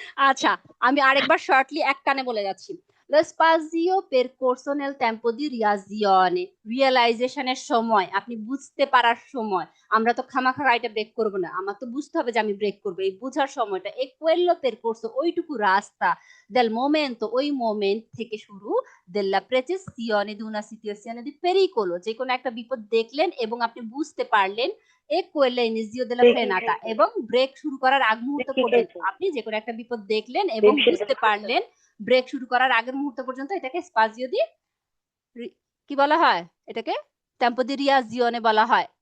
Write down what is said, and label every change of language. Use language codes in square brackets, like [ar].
[bn] আচ্ছা, আমি আরেকবার শর্টলি এক টানে বলে যাচ্ছি। [it] Lo spazio percorso nel tempo di reazione, [bn] রিয়েলাইজেশনের সময়, আপনি বুঝতে পারার সময়। আমরা তো খামাখা গাড়িটা ব্রেক করবো না, আমার তো বুঝতে হবে যে আমি ব্রেক করবো, এই বুঝার সময়টা। [it] e quello percorso, [bn] ওইটুকু রাস্তা, [it] del momento, [bn] ওই মোমেন্ট থেকে শুরু, [it] della percezione di una situazione di pericolo, [bn] যে কোনো একটা বিপদ দেখলেন এবং আপনি বুঝতে পারলেন, [it] e quello inizio della frenata, [bn] এবং ব্রেক শুরু করার আগ মুহূর্ত পর্যন্ত আপনি যে কোনো একটা বিপদ দেখলেন এবং বুঝতে পারলেন, ব্রেক শুরু করার আগের মুহূর্ত পর্যন্ত এটাকে স্পাজিও দি কি বলা হয়, এটাকে টেম্পো দি রিয়াজিওনে বলা হয়।